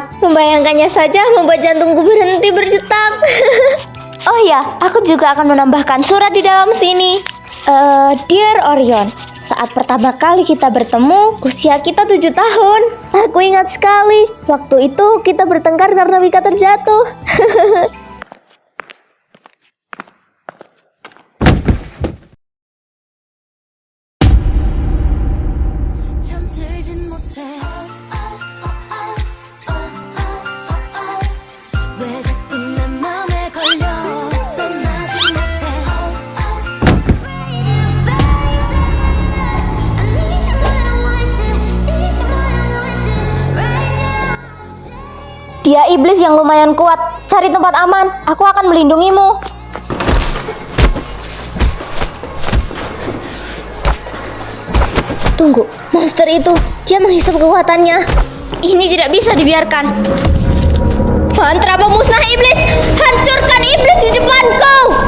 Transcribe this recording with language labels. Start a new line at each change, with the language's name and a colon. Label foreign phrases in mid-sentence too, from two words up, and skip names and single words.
Indonesian: Membayangkannya saja membuat jantungku berhenti berdetak. Oh ya, aku juga akan menambahkan surat di dalam sini. Dear Orion, saat pertama kali kita bertemu, usia kita 7 tahun. Aku ingat sekali, waktu itu kita bertengkar karena Mika terjatuh.
Korean: 잠들진 못해 왜 자꾸 내 맘에 걸려 떠나지 못해
English: I need you more than I want to need you more than I want to right now.
Indonesian: Dia iblis yang lumayan kuat. Cari tempat aman, aku akan melindungimu. Tunggu, monster itu, dia menghisap kekuatannya. Ini tidak bisa dibiarkan. Mantra pemusnah iblis, hancurkan iblis di depanku.